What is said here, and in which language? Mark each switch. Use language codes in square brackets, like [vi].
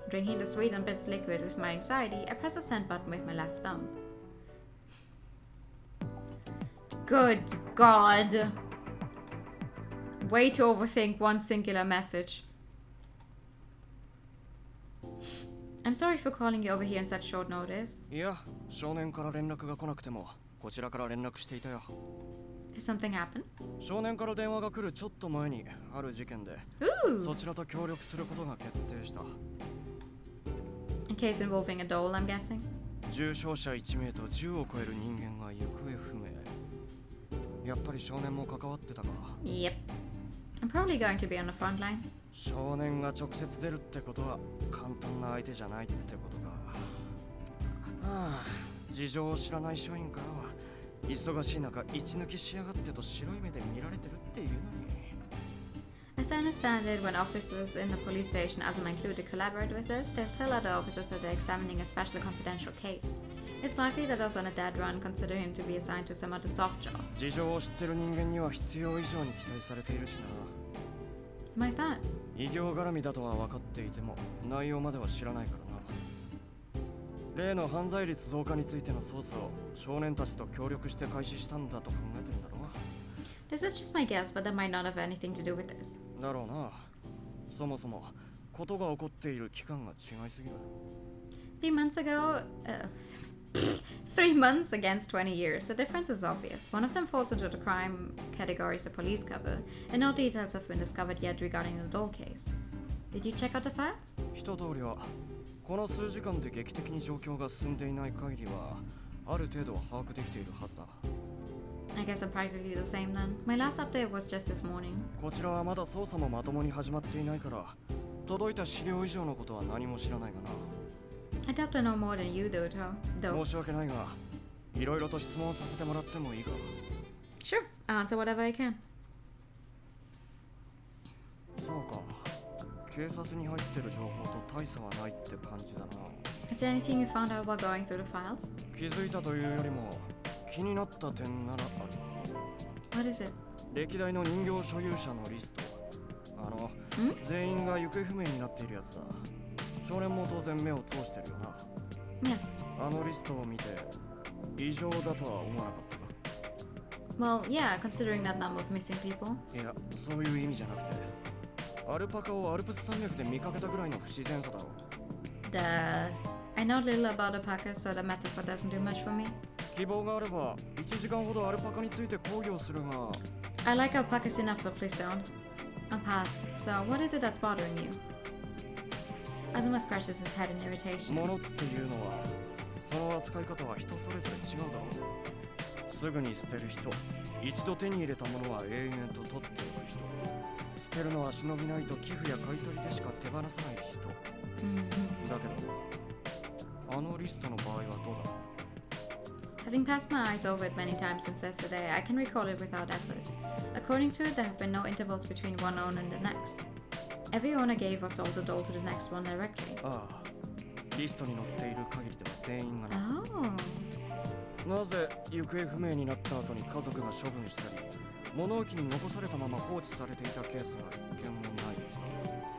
[en] Drinking the sweet and bitter liquid with my anxiety, I press the send button with my left thumb. Good God. Way to overthink one singular message. I'm sorry for calling you over here on such short notice. [ja] Yeah, 少年から連絡が来なくてもこちらから連絡していたよ。 [en] Did something happen? [ja] 少年から電話が来るちょっと前にある事件でそちらと協力することが決定した。 [en] In case involving a doll, I'm guessing. [ja] 重傷者1名と10を超える人間が行方不明。やっぱり少年も関わってたか。 [en] Yep. I'm probably going to be on the front line. [ja] 少年が直接出るってことは簡単な相手じゃないってことか。はあ、事情を知らない署員からは忙しい中一抜きしやがってと白い目で見られてるっていうのに。 [en] As I understand it, when officers in the police station, Azuma included, collaborate with us, they'll tell other officers that they're examining a special confidential case. It's likely that us on a dead run consider him to be assigned to some other soft job. [ja] 事情を知ってる人間には必要以上に期待されているしな。 [en] Why is that? [ja] 異業絡みだとは分かっていても内容までは知らないからな。例の犯罪率増加についての捜査を少年たちと協力して開始したんだと考えてるんだろう。 [en] This is just my guess, but that might not have anything to do with this. [ja] だろうな。そもそもことが起こっている期間が違いすぎる。 [en] 3 months ago, 3 months against 20 years. The difference is obvious. One of them falls into the crime category as a police cover, and no details have been discovered yet regarding the doll case. Did you check out the files? [ja] 一通りはこの数時間で劇的に状況が進んでいない限りはある程度は把握できているはずだ。 [en] I guess I'm practically the same then. My last update was just this morning. [ja] こちらはまだ捜査もまともに始まっていないから届いた資料以上のことは何も知らないがな。 [en] I doubt to know more than you do, though. [ja] 申し訳ないがいろいろと質問させてもらってもいいか。 [en] Sure, I'll answer whatever I can. [ja] そうか。警察に入ってる情報と大差はないって感じだな。 [en] Is there anything you found out while going through the files? [ja] 気づいたというよりも気になった点ならある。 [en] What is it? [ja] 歴代の人形所有者のリスト。全員が行方不明になっているやつだ。少年も当然目を通してるよな。 [en] Yes. [ja] あのリストを見て異常だとは思わなかったか。 [en] Well, yeah, considering that number of missing people. [ja] いや、そういう意味じゃなくてアルパカをアルプス山脈で見かけたぐらいの不自然さだろう。 [en] Duh. I know little about alpacas, so the metaphor doesn't do much for me. [ja] 希望があれば1時間ほどアルパカについて講義をするが。 [en] I like alpacas enough, but please don't. I'll pass. So, what is it that's bothering you? Azuma scratches his head in irritation. [ja] 物っていうのはその扱い方は人それぞれ違うだろう。すぐに捨てる人、一度手に入れたものは永遠と取っておく人、捨てるのは忍びないと寄付や買い取りでしか手放さない人。だけどあのリストの場合はどうだ。 [en] Having passed my eyes over it many times since yesterday, I can recall it without effort. According to it, there have been no intervals between one owner and the next. Every owner gave or sold the doll to the next one directly. [ja] ああ、リストに載っている限りでは全員がな。 [en] Oh. [ja] なぜ行方不明になった後に家族が処分したり物置に残されたまま放置されていたケースが一件もないのか。